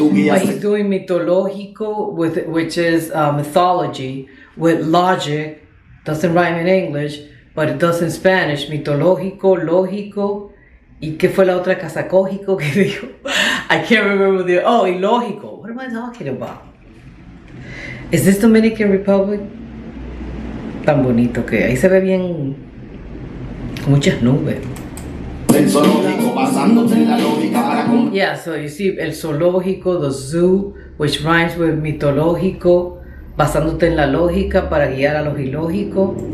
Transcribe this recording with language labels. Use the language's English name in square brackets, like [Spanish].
[English] But he's doing mitológico, which is mythology, with logic. Doesn't rhyme in English, but it does in Spanish. [Spanish] Mitológico, lógico. ¿Y qué fue la otra casacógico que dijo? [English] I can't remember ilógico. What am I talking about? Is this Dominican Republic? [Spanish] Tan bonito que ahí se ve bien, con muchas nubes. El zoológico basándote en la lógica para [English] Yeah, so you see [Spanish] el zoológico, [English] the zoo, which rhymes with mitológico, [Spanish] basándote en la lógica para guiar a los ilógicos.